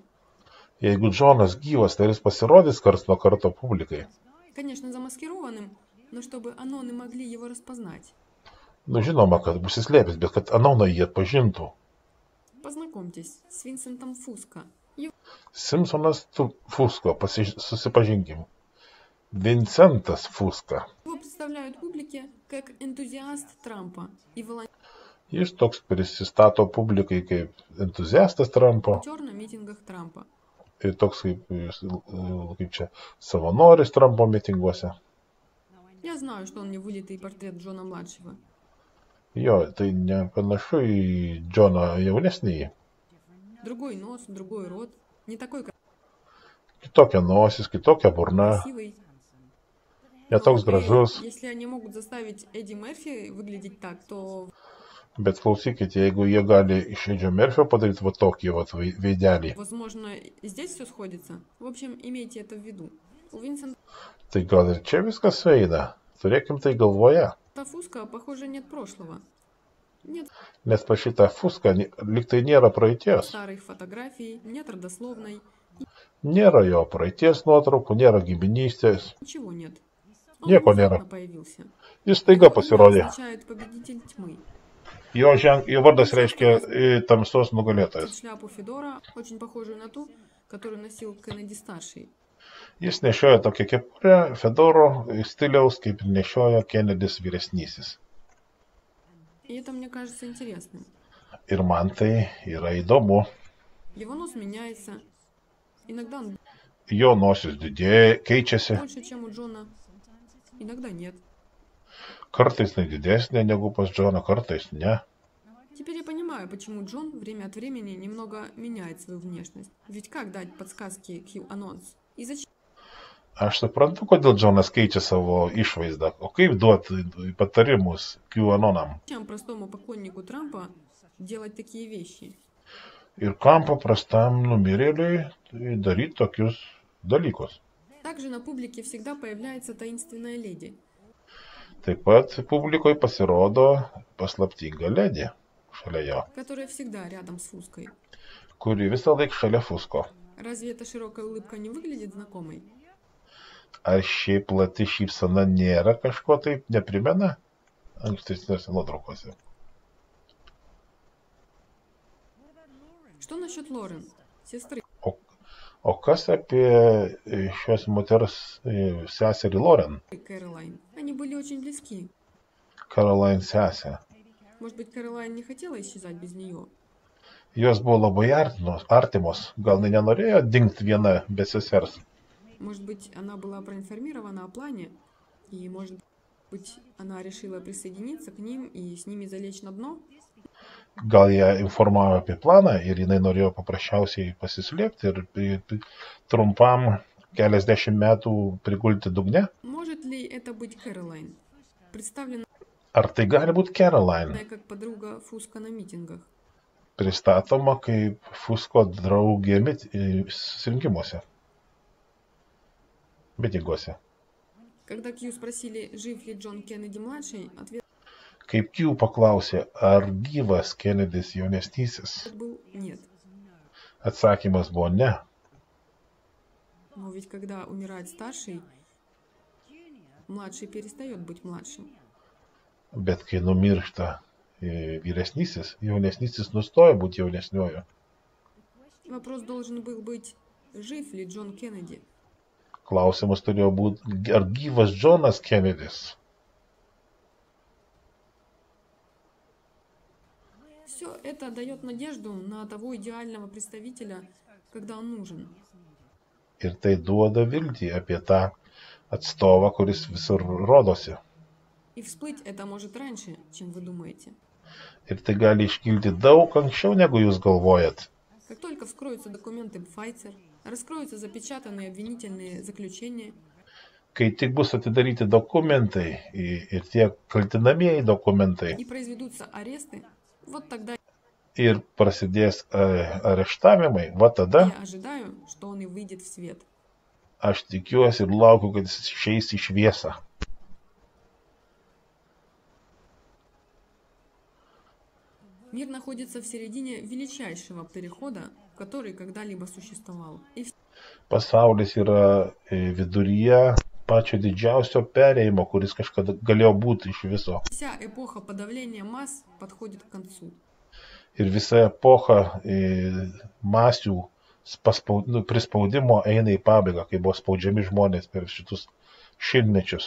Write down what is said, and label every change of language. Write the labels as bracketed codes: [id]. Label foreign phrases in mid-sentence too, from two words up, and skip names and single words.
[lt] Jeigu Džonas gyvas, tai jis pasirodys karts nuo karto publikai. [ru] Конечно, замаскированным, но чтобы anoны могли его распознать. [lt] Nu, žinoma, kad bus įslėpęs, bet kad anonai jį atpažintų. [ru] Познакомьтесь с Винсентом Фуско. [lt] Simpsonas Fusko, susipažinkim. Vincentas Fuska. [ru] Его представляют публике как энтузиаст Трампа и волонтер [lt] Jis toks prisistato publikai kaip entuziastas Trumpo [ru] на митингах Трампа. [lt] ir toks kaip čia savanoris Trumpo mitinguose. [ru] Я знаю, что он не вылитый портрет Джона-младшего. [lt] Jo, tai nepanašu į Džoną jaunesnįjį. [ru] Другой нос, другой рот. Не такой [lt] Kitokia nosis, kitokia burna, [ru] красивый. [lt] netoks gražus. [ru] Если они могут заставить Эдди Мерфи выглядеть так, то... [lt] Bet klausykit, jeigu jie gali iš Edžio Merfio padaryti va tokį va veidelį, [ru] Возможно, и здесь все сходится. В общем, имейте это в виду. У Винсента [lt] tai gal ir čia viskas sueina. Turėkim tai galvoje. [ru] Фуско, похоже, нет прошлого. Нет [lt] Nes pa šitą Fuską liktai nėra praeities. [ru] старых фотографий, нет родословной. [lt] Nėra jo praeities nuotraukų, nėra giminystės. [ru] Ничего нет. Он [lt] Nieko [ru] внезапно [lt] nėra. [ru] появился. [lt] Jis staiga [ru] Его имя [lt] pasirodė. [ru] означает победитель тьмы. [lt] Jo vardas reiškia tamsos nugalėtojas. [ru] Шляпу Федора, очень похожую на ту, которую носил Кеннеди-старший. [lt] Jis nešioja tokią kepurę Fedoro stiliaus, kaip ir nešiojo Kennedys vyresnysis. [ru] И это мне кажется интересным. [lt] Ir man tai yra įdomu. [ru] Его нос меняется. Иногда он [lt] Jo nosis didėja, keičiasi. [ru] больше, чем у Джона. Иногда нет. [lt] Kartais tai didesnė negu pas Džoną, kartais ne. [ru] Теперь я понимаю, почему Джон время от времени немного меняет свою внешность. Ведь как дать подсказки Q-анонс? И зачем [lt] Aš suprantu, kodėl Džonas keičia savo išvaizdą. O kaip duoti patarimus QAnonam? [ru] простому поклоннику Трампа делать такие вещи? [lt] Ir kam paprastam numirėliui daryti tokius dalykus. [ru] Также на публике всегда появляется таинственная леди. [lt] Taip pat publikoje pasirodo paslaptinga ledė šalia jo, [ru] Которая всегда рядом с Фуской. [lt] kuri visą laiką šalia Fusko. [ru] Разве эта широкая улыбка не выглядит знакомой? [lt] Ar šiaip plati šypsena nėra kažko taip neprimena ankstesniuose nuotraukose? [ru] Что насчет Лорен, сестры? [lt] O kas apie šios moters seserį Loren? [ru] Кэролайн. Они были очень близки. [lt] Caroline sesė. [ru] Может быть, Кэролайн не хотела исчезать без нее? [lt] Jos buvo labai artimos. Gal nenorėjo dingti viena be sesers? [ru] Может быть, она была проинформирована о плане, и, может быть, она решила присоединиться к ним и с ними залечь на дно? [lt] Gal ją informavo apie planą ir jinai norėjo paprasčiausiai pasislėpti ir trumpam keliasdešimt metų prigulti dugne? [ru] Может ли это быть Кэролайн, представленная [lt] Ar tai gali būti Caroline, [ru] как подруга Фуска на митингах? [lt] pristatoma kaip Fusko draugė susirinkimuose, mitinguose? [ru] Когда Кью спросили, жив ли Джон Кеннеди-младший, ответ [lt] Kaip Q paklausė, ar gyvas Kennedys jaunesnysis, [ru] был нет. [lt] atsakymas buvo ne. [ru] Но ведь когда умирает старший, младший перестает быть младшим. [lt] Bet kai numiršta vyresnysis, jaunesnysis nustoja būti jaunesniuoju. [ru] Вопрос должен был быть, жив ли Джон Кеннеди. [lt] Klausimas turėjo būti, ar gyvas Džonas Kennedys. [ru] Все это дает надежду на того идеального представителя, когда он нужен. [lt] Ir tai duoda viltį apie tą atstovą, kuris visur rodosi. [ru] И всплыть это может раньше, чем вы думаете. [lt] Ir tai gali iškilti daug anksčiau, negu jūs galvojat. [ru] Как только вскроются документы Pfizer, раскроются запечатанные обвинительные заключения, [lt] Kai tik bus atidaryti dokumentai ir tie kaltinamieji dokumentai [ru] и произведутся аресты, вот тогда [lt] ir prasidės areštavimai, va tada [ru] я ожидаю, что он и выйдет в свет. [lt] aš tikiuosi ir laukiu, kad jis išeis į šviesą. [ru] Мир находится в середине величайшего перехода, который когда-либо существовал. И [lt] Pasaulis yra viduryje pačio didžiausio perėjimo, kuris kažkada galėjo būti iš viso. [ru] вся эпоха подавления масс подходит к концу. [lt] Ir visa epocha masių prispaudimo eina į pabaigą, kai buvo spaudžiami žmonės per šitus šimtmečius.